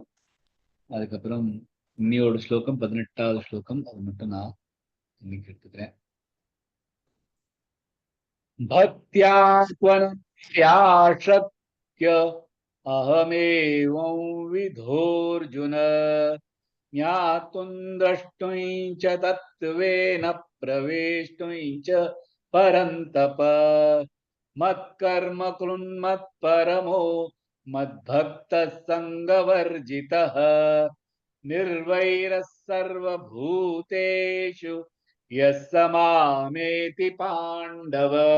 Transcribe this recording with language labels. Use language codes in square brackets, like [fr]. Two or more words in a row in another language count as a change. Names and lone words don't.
[ta] அதுக்கப்புறம் இன்னியோட ஸ்லோகம் 18வது ஸ்லோகம், அது மட்டும் நான் இன்னைக்கு எடுத்துக்கிறேன். [sa] भक्त्या त्वनस्याशक्य अहमेवं विधोर्जुन ज्ञातुम् द्रष्टुं च तत्त्वेन प्रवेष्टुं च परन्तप मत्कर्म कृन्मत्परमो मद्भक्तः संगवर्जितः निर्वैरः सर्वभूतेषु यः स मामेति पाण्डव.